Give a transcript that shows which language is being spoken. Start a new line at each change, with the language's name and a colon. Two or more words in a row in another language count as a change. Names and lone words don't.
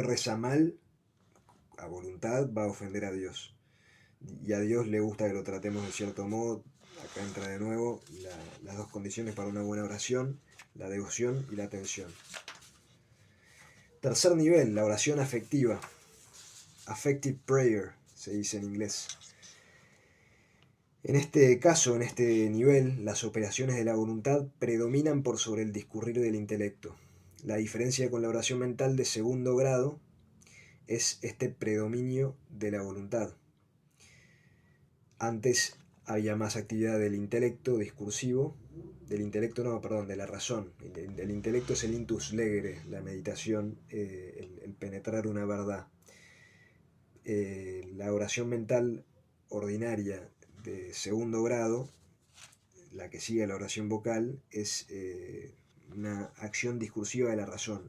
Spanish: Si uno reza mal, a voluntad va a ofender a Dios. Y a Dios le gusta que lo tratemos de cierto modo. Acá entra de nuevo las dos condiciones para una buena oración: la devoción y la atención. Tercer nivel, la oración afectiva.
English: Affective prayer,
Spanish: se dice en inglés. En este caso, en este nivel, las operaciones de la voluntad predominan por sobre el discurrir del intelecto. La diferencia con la oración mental de segundo grado es este predominio de la voluntad. Antes había más actividad del intelecto discursivo, de la razón. El intelecto es el
Latin: intus legere,
Spanish: la meditación, el penetrar una verdad. La oración mental ordinaria de segundo grado, la que sigue a la oración vocal, es una acción discursiva de la razón.